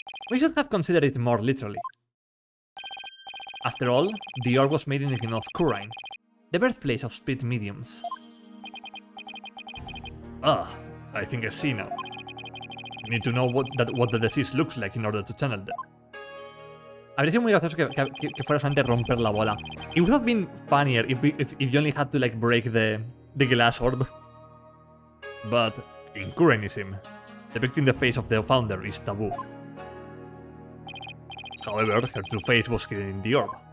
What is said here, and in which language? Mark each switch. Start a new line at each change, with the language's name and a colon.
English: We should have considered it more literally. After all, the orb was made in the kingdom of Kurine, the birthplace of spirit mediums. Ah, I think I see now. You need to know what the disease looks like in order to channel them.
Spanish: Habría sido muy gracioso que fuera solamente romper la bola.
English: It would have been funnier if you only had to like break the the glass orb. But in Kuranism, depicting the face of the founder is taboo. However, her true face was hidden in the orb.